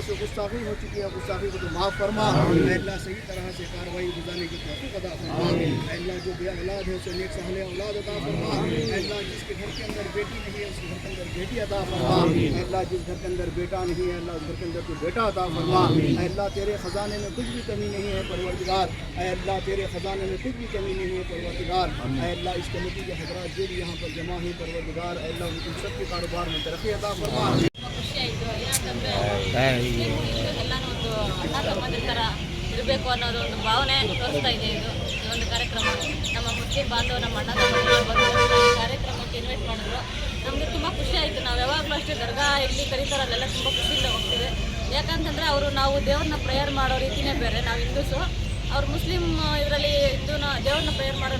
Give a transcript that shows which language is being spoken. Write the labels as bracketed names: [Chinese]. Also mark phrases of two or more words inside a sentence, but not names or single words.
[Urdu] سے گستاخی ہو چکی ہے گستاخی کو تو معاف فرما اے اللہ صحیح طرح سے کارروائی گزارنے کی توفیق عطا فرما اے اللہ جو بھی اولاد ہے اسے نیک صالح اولاد عطا فرما اے اللہ جس کے گھر کے اندر بیٹی نہیں ہے اس کے گھر کے اندر بیٹی عطا فرما اے اللہ جس گھر کے اندر بیٹا نہیں ہے اللہ اس گھر کے اندر تو بیٹا عطا فرما اے اللہ تیرے خزانے میں کچھ بھی کمی نہیں ہے پروردگار اے اللہ تیرے خزانے میں کچھ بھی کمی نہیں ہے پروردگار اے اللہ اس کمیٹی کے حضرات جو بھی یہاں پر جمع ہیں پروردگار اے اللہ ان کے سب کے کاروبار میں ترقی عطا فرما [Kannada] ಇರಬೇಕು ಅನ್ನೋದು ಒಂದು ಭಾವನೆ ತೋರಿಸ್ತಾ ಇದೆ ಇದು ಈ ಒಂದು ಕಾರ್ಯಕ್ರಮ ನಮ್ಮ ಮುಸ್ಲಿಂ ಬಾಂಧವ ನಮ್ಮ ಅಣ್ಣ ತಮ್ಮಂದಿರು ಬಂದು ಈ ಕಾರ್ಯಕ್ರಮಕ್ಕೆ ಇನ್ವೈಟ್ ಮಾಡಿದ್ರು ನಮಗೆ ತುಂಬ ಖುಷಿ ಆಯಿತು ನಾವು ಯಾವಾಗಲೂ ಅಷ್ಟೇ ದರ್ಗಾ ಎಲ್ಲಿ ಕರೀತಾರಲ್ಲೆಲ್ಲ ತುಂಬ ಖುಷಿಯಿಂದ ಹೋಗ್ತೀವಿ ಯಾಕಂತಂದರೆ ಅವರು ನಾವು ದೇವ್ರನ್ನ ಪ್ರೇಯರ್ ಮಾಡೋ ರೀತಿಯೇ ಬೇರೆ ನಾವು ಹಿಂದೂಸು ಅವ್ರು ಮುಸ್ಲಿಂ ಇದರಲ್ಲಿ ಹಿಂದೂನ ದೇವ್ರನ್ನ ಪ್ರೇಯರ್ ಮಾಡೋ